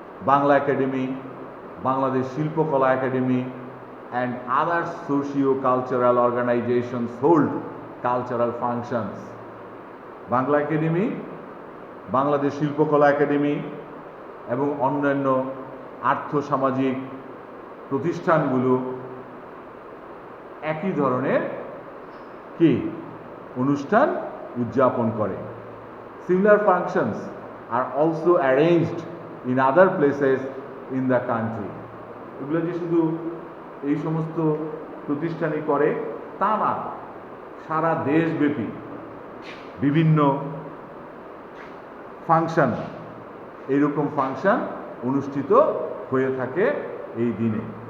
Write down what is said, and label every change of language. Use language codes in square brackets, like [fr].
[en] Bangla Academy, Bangladesh Shilpakala Academy and other socio-cultural organizations hold cultural functions. [bn] Bangla academy, Bangladesh শিল্পকলা academy এবং অন্যান্য আর্থসামাজিক প্রতিষ্ঠানগুলো একই ধরনের কি অনুষ্ঠান উদযাপন করে। [en] Similar functions are also arranged in other places in the country. [bn] এগুলো যে শুধু এই সমস্ত প্রতিষ্ঠানই করে তা না, সারা দেশব্যাপী বিভিন্ন ফাংশন, এইরকম ফাংশন অনুষ্ঠিত হয়ে থাকে এই দিনে।